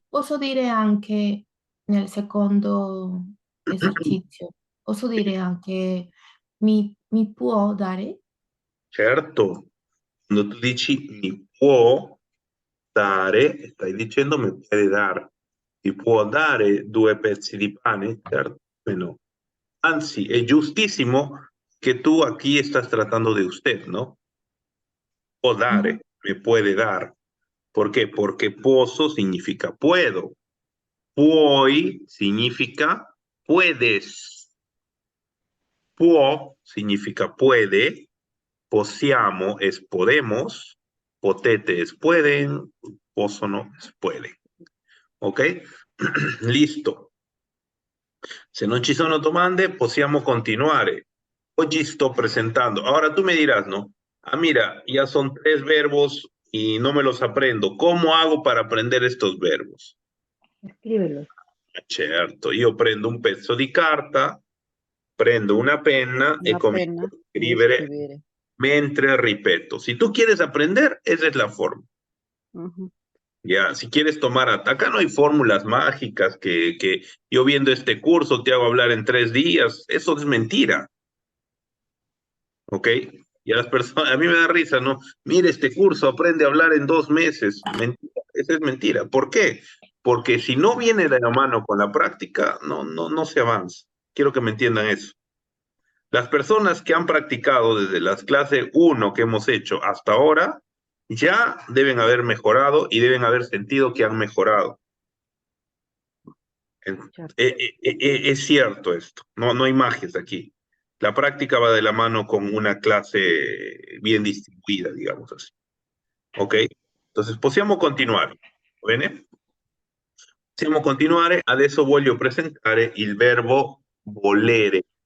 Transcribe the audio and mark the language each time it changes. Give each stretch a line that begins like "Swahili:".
Italian: posso dire anche nel secondo esercizio, posso dire anche mi può dare? Certo. Quando tu dici mi può dare, stai dicendo mi puede dar. Mi può dare 2 pezzi di pane? Certo, come no. Anzi, è giustissimo
Spanish: que tú aquí estás tratando de usted, ¿no? Può dare, me puede dar. ¿Por qué? Porque posso significa puedo. Puoi significa puedes. Può significa puede. Possiamo es podemos. Potete es pueden. Possono es puede. ¿Ok? Listo.
Italian: Se non ci sono domande, possiamo continuare. Oggi sto presentando.
Spanish: Ahora tú me dirás, ¿no? Mira, ya son 3 verbos y no me los aprendo. ¿Cómo hago para aprender estos verbos? Escríbelos.
Italian: Certo, io prendo un pezzo di carta, prendo una penna e Una
Spanish: comienzo
Italian: penna a
Spanish: y
Italian: scrivere
Spanish: escribir.
Italian: mentre ripeto.
Spanish: Si tú quieres aprender, esa es la forma. Ujú. Ya, si quieres tomar, acá no hay fórmulas mágicas que yo viendo este curso te hago hablar en 3 días. Eso es mentira. ¿Ok? Y a las personas, a mí me da risa, ¿no? Mire este curso, aprende a hablar en 2 meses. Mentira, esa es mentira. ¿Por qué? Porque si no viene de la mano con la práctica, no se avanza. Quiero que me entiendan eso. Las personas que han practicado desde las clases 1 que hemos hecho hasta ahora, ya deben haber mejorado y deben haber sentido que han mejorado. Es cierto esto, no hay magias aquí. La práctica va de la mano con una clase bien distribuida, digamos así. Ok? Entonces,
Italian: possiamo continuare. Bene? Possiamo continuare. Adesso voglio presentare il verbo volere.